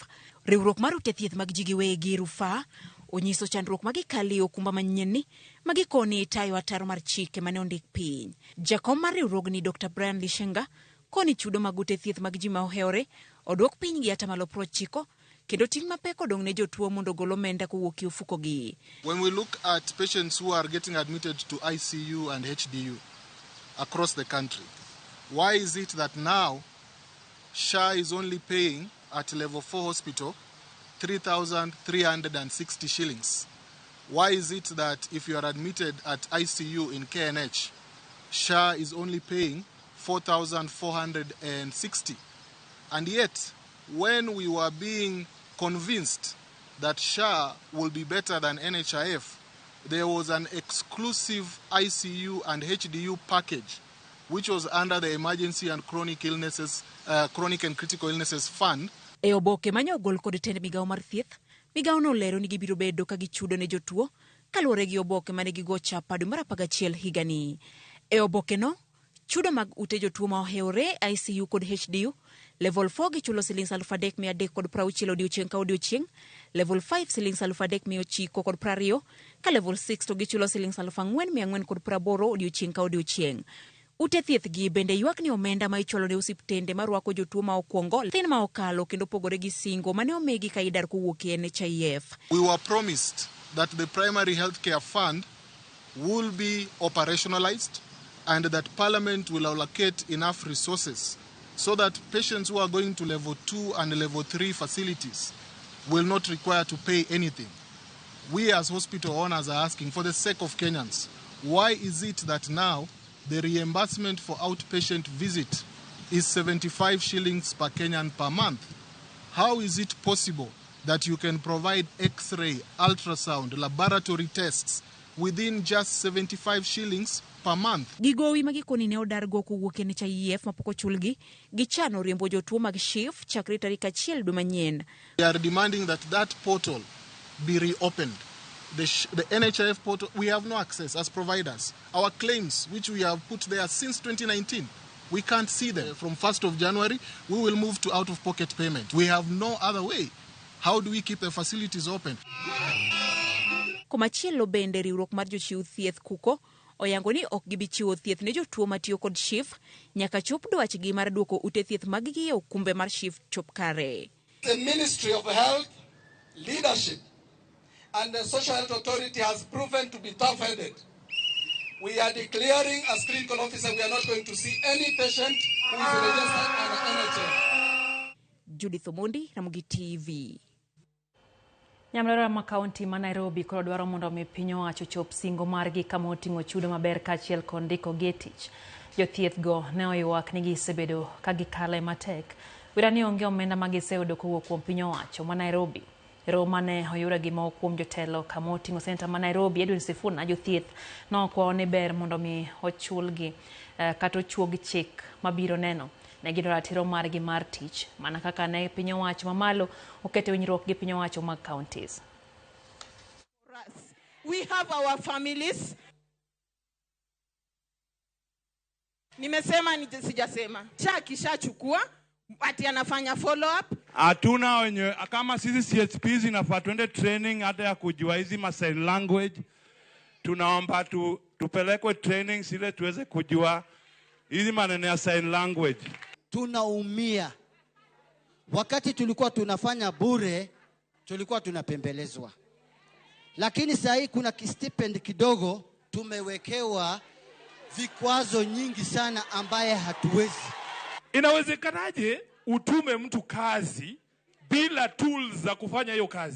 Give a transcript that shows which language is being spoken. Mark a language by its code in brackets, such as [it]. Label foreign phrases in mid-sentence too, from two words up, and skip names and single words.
[luo] Riwruok mar ute thieth mag jigiwegi Rufa onyiso chandruok magikali okumba manyien magikoni tayo ataro mar chike mane ondik piny. Jakom mar riwruogni Dr. Brian Lishenga koni chudo mag ute thieth mag ji ma ohewore odwok piny gi atamalo 90 kendo ting' mapek odong' ne jotuo mondo golo omenda kowuok ofuko gi. [en] When we look at patients who are getting admitted to ICU and HDU across the country, why is it that now SHA is only paying at level 4 hospital 3,360 shillings? Why is it that if you are admitted at ICU in KNH, SHA is only paying 4,460? And yet, when we were being convinced that SHA will be better than NHIF, there was an exclusive ICU and HDU package which was under the Emergency and Chronic and Critical Illnesses Fund. [luo] E oboke manyo gol kod tend migao mar thieth, migao no lero ni gibiro bedo ka gichudo ne jotuo kaluwore gi oboke mane gigocha padu mar 11 higani. E oboke no, chudo mag ute jotuo ma ohewore ICU kod HDU level 4 gichulo silings 3,360 odiochieng' ka odiochieng', level 5 silings 3,920 ka level 6 to gichulo silings 4,480 odiochieng' ka odiochieng'. Ute thieth gi bende ywak ni omenda ma icholo ne osiptende marwako jotuo ma okwongo thin ma okalo kendo pogore gi singo mane omegi ka idar kowuok e NHIF. [en] We were promised that the primary healthcare fund will be operationalized and that Parliament will allocate enough resources so that patients who are going to level 2 and level 3 facilities will not require to pay anything. We as hospital owners are asking, for the sake of Kenyans, why is it that now the reimbursement for outpatient visit is 75 shillings per Kenyan per month? How is it possible that you can provide X-ray, ultrasound, laboratory tests within just 75 shillings per month? [luo] Gigowi magikoni ne odar go kowuok NHIF mapoko chulgi gichano riembo jotuo mag SHIF chakre tarik 1 dwe manyien. [en] We are demanding that portal be reopened. The NHIF portal, we have no access as providers. Our claims, which we have put there since 2019, We can't see them. From 1st of January, we will move to out-of-pocket payment. We have no other way. How do we keep the facilities open? [luo] Komachielo bende riwruok mar jochiw thieth kuko oyango ni ok gibi chiwo thieth ne jotuo matiyo kod SHIF nyaka chop dwachgi mar duoko ute thieth mag-gi e okumbe mar SHIF chop kare. [en] The Ministry of Health leadership and the Social Health Authority has proven to be tough-headed. We are declaring as clinical officer we are not going to see any patient who is registered under NHF. Judith Omondi, Ramogi TV. [luo] Nyamrera ma kaunti ma Nairobi koro dwaro mondo mi piny owacho chop singo margi kama oting'o chudo maber kaachiel kod ndiko getich. Jothieth go ne oywak ni gisebedo ka gikale matek. Wira ni onge omenda ma giseyudo kowuok kuom piny owacho ma Nairobi. Roma ne oyura gima kuom jotelo kama oting'o Senta ma Nairobi Edwin Sifuna jothieth nokwayo ni ber mondo mi ochulgi kata ochuog chik mabiro neno ne gido ratiro margi mar tich mana kaka ne piny owacho mamalo okete winjruok gi piny owacho mag counties. [en] We have our families. [sw] Nimesema sijasema. Kishachukua ati anafanya [en] follow up. [sw] Hatuna wenye kama sisi CHPs inafaa tuende training hata ya kujua hizi [en] sign language. [sw] Tunaomba tupelekwe training sile tuweze kujua hizi maneno ya [en] sign language. [sw] Tunaumia. Wakati tulikuwa tunafanya bure, tulikuwa tunapembelezwa. Lakini sasa hii kuna stipend kidogo tumewekewa vikwazo nyingi sana ambaye hatuwezi. Inawezekanaje utume mtu kazi bila tools za kufanya hiyo kazi?